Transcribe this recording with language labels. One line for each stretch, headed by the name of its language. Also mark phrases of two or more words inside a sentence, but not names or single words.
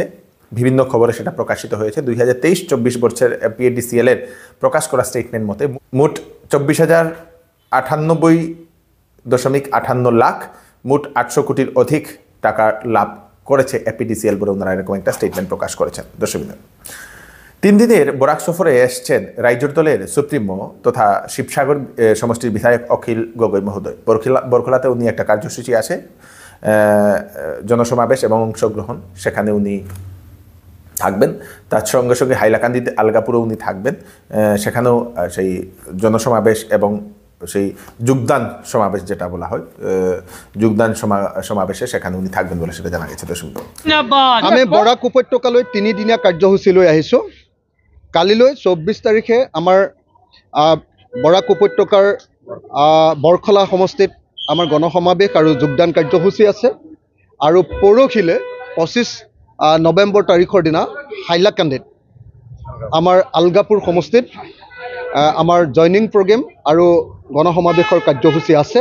Bangla: বিভিন্ন খবরে সেটা প্রকাশিত হয়েছে। 2023-24 বছরের APDCL এর প্রকাশ করা স্টেটমেন্ট মতে মোট 24,098.58 লাখ, মোট 800 কোটির অধিক টাকা লাভ করেছে APDCL বলে ওনারা এরকম একটা স্টেটমেন্ট প্রকাশ করেছেন। দর্শকবৃন্দ, 3 দিনের বরাক সফরে এসছেন রাইজোর দলের সুপ্রিমো তথা শিবসাগর সমষ্টির বিধায়ক অখিল গগৈ মহোদয়। বরখলাতে উনি একটা কার্যসূচি আছে, জনসমাবেশ এবং অংশগ্রহণ, সেখানে উনি থাকবেন। তার সঙ্গে সঙ্গে হাইলাকান্দিতে আলগাপুরে উনি থাকবেন, সেখানেও সেই জনসমাবেশ এবং সেই যোগদান সমাবেশ যেটা বলা হয়, যোগদান সমাবেশে সেখানে উনি থাকবেন বলে সেটা জানা গেছে। দর্শক,
Assamese: আমি বৰাক উপত্যকালৈ 3দিনীয়া কাৰ্যসূচী লৈ আহিছোঁ। কালিলৈ 24 তাৰিখে আমাৰ বৰাক উপত্যকাৰ বৰখলা সমষ্টিত আমাৰ গণসমাৱেশ আৰু যোগদান কাৰ্যসূচী আছে, আৰু পৰহিলে 25 নৱেম্বৰ তাৰিখৰ দিনা হাইলাকান্দিত আমাৰ আলগাপুৰ সমষ্টিত আমাৰ
English: joining program
Assamese: আৰু গণসমাৱেশৰ কাৰ্যসূচী আছে।